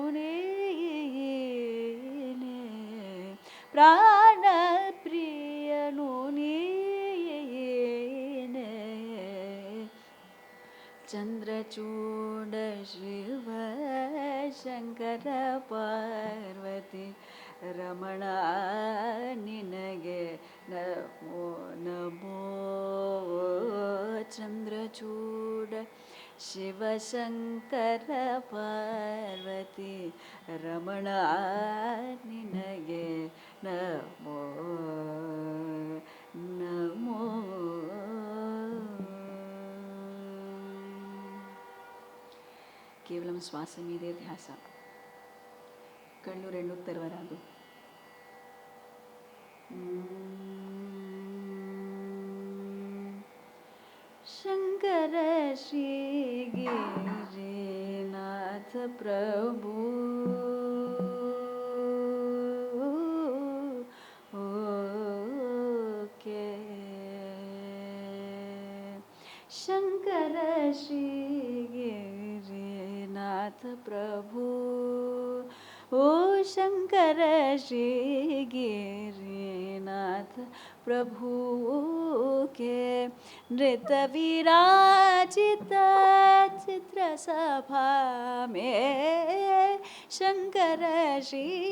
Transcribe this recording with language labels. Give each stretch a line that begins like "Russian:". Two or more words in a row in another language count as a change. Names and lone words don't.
Kannada: ನೀನೆ ಪ್ರಾಣ ಪ್ರಿಯನೋ ನೀನೆ ಚಂದ್ರಚೂಡ ಶಿವ ಶಂಕರ ಪಾರ್ವತಿ ರಮಣ ನಿನಗೆ ನಮೋ ನಮೋ ಚಂದ್ರಚೂಡ ಶಿವಶಂಕರ ಪಾರ್ವತಿ ರಮಣ ನಿನಗೆ ನಮೋ ನಮೋ
Telugu: కేవలం శ్వాస మీదే ధ్యాస కళ్ళు రెండు తెరవరాదు శంకర శ్రీ గిరినాథ ప్రభు ఓకే
Hindi: శంకర శ్రీ गिरिनाथ प्रभु ओ शंकर श्री गिरिनाथ प्रभु के नृत विराजित चित्र सभा में शंकर श्री